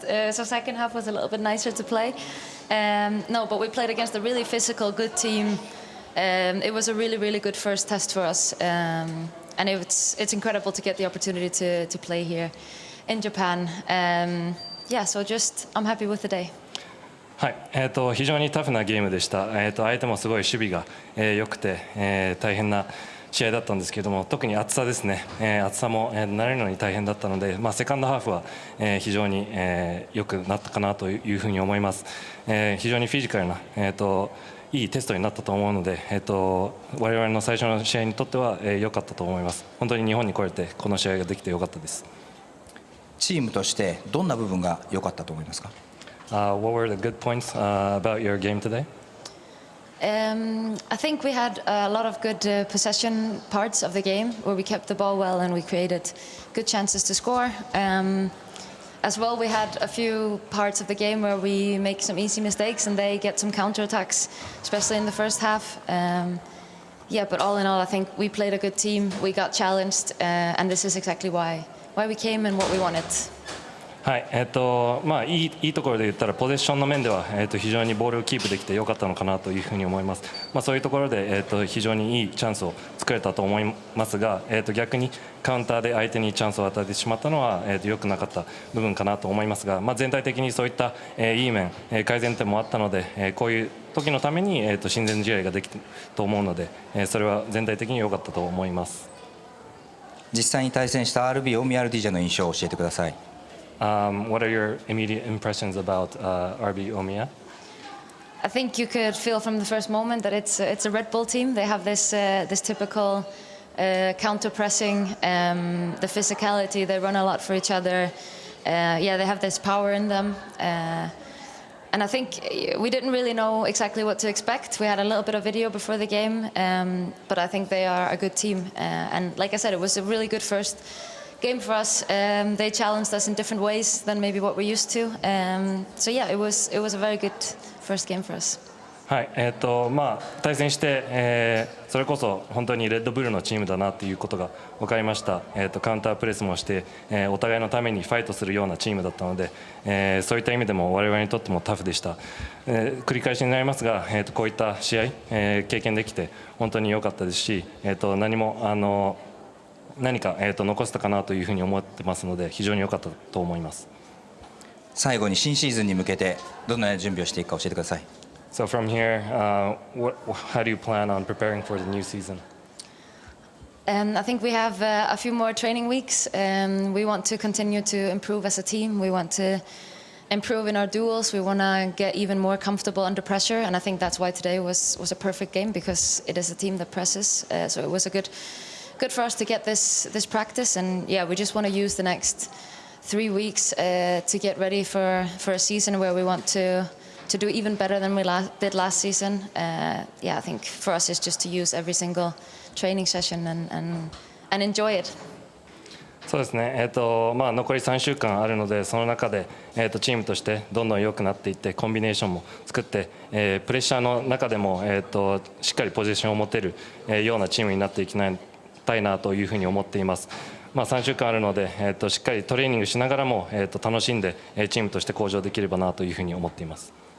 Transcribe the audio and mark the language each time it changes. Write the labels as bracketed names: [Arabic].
[English] So second half was a little bit nicer to play. No, but we played against a really physical, good team. It was a really, really good first test for us. And it's incredible to get the opportunity to play here in Japan. Yeah, so I'm happy with the day. [Japanese] はい、非常にタフなゲームでした。相手もすごい守備が良くて、大変な試合だったんですけれども、特に暑さですね。暑さも慣れるのに大変だったので、セカンドハーフは非常に良くなったかなというふうに思います。非常にフィジカルな、いいテストになったと思うので、我々の最初の試合にとっては良かったと思います。本当に日本に来れてこの試合ができて良かったです。チームとしてどんな部分が良かったと思いますか [English] ？What were the good points about your game today? I think we had a lot of good possession parts of the game where we kept the ball well and we created good chances to score. As well, we had a few parts of the game where we make some easy mistakes and they get some counterattacks, especially in the first half. Yeah, but all in all, I think we played a good team. We got challenged, and this is exactly why we came and what we wanted. [Japanese] はい、いいところで言ったらポゼッションの面では、非常にボールをキープできて良かったのかなというふうに思います。そういうところで、非常にいいチャンスを作れたと思いますが、逆にカウンターで相手にチャンスを与えてしまったのは、良くなかった部分かなと思いますが、全体的にそういった、いい面、改善点もあったので、こういう時のために、親善試合ができたと思うので、それは全体的に良かったと思います。実際に対戦した RB 大宮 RDJ の印象を教えてください。 [English] What are your immediate impressions about RB Omiya? I think you could feel from the first moment that it's a Red Bull team. They have this typical counter pressing, the physicality. They run a lot for each other. Yeah, they have this power in them. And I think we didn't really know exactly what to expect. We had a little bit of video before the game, but I think they are a good team. And like I said, it was a really good first game for us. They challenged us in different ways than maybe what we're used to. So yeah, it was a very good first game for us. [Japanese] はい、対戦して、それこそ本当にレッドブルのチームだなということが分かりました。カウンタープレスもして、お互いのためにファイトするようなチームだったので、そういった意味でも我々にとってもタフでした。繰り返しになりますが、こういった試合、経験できて本当に良かったですし、何か残せたかなというふうに思ってますので、非常に良かったと思います。最後に新シーズンに向けてどのような準備をしていくか教えてください。 [English] So from here, how do you plan on preparing for the new season? I think we have a few more training weeks. We want to continue to improve as a team. We want to improve in our duels. We want to get even more comfortable under pressure, and I think that's why today was a perfect game, because it is a team that presses. So it was a good for us to get this practice, and yeah, we just want to use the next 3 weeks to get ready for a season where we want to do even better than we did last season. Yeah, I think for us it's just to use every single training session and enjoy it. [Japanese] そうですね、残り3週間あるので、その中で、チームとしてどんどん良くなっていって、コンビネーションも作って、プレッシャーの中でも、しっかりポジションを持てる、ようなチームになっていきたいなというふうに思っています。 3週間あるので、しっかりトレーニングしながらも、楽しんで、チームとして向上できればなというふうに思っています。